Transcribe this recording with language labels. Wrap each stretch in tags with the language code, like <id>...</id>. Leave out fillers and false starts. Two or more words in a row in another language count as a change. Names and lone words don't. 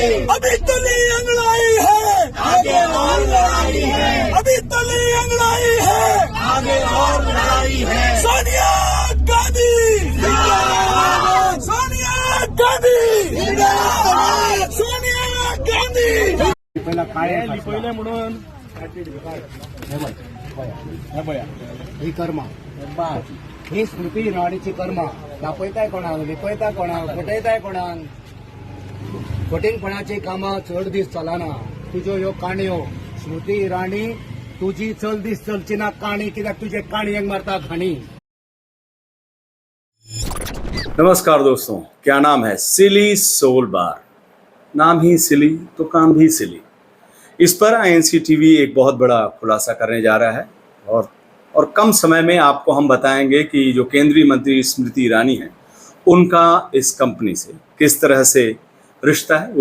<hi>अभी तली अंगड़ाई है, आगे और लड़ाई है। अभी तली अंगड़ाई है, आगे और लड़ाई है। सोनिया गांधी जिंदाबाद, सोनिया गांधी जिंदाबाद, सोनिया गांधी।</hi> <kok>पहिले म्हणून ही कर्मा ही स्मृती इराणीची कर्मा दाखयताय कोणाक, लिपयता कोणाक, फटयताय कोणाक। फटिंगपणाची कामां चड दीस चलना। तुज्यो ह्यो काणयो स्मृती इराणी तुजी चल दीस चलची ना काणी, कित्याक तुजे काणयेक मारता घाणी।</kok> <hi>नमस्कार दोस्तों, क्या नाम है? सिली सोल बार। नाम ही सिली तो काम भी सिली। इस पर आईएनसी टीवी एक बहुत बड़ा खुलासा करने जा रहा है और कम समय में आपको हम बताएंगे कि जो केंद्रीय मंत्री स्मृति ईरानी हैं उनका इस कंपनी से किस तरह से रिश्ता है।</hi>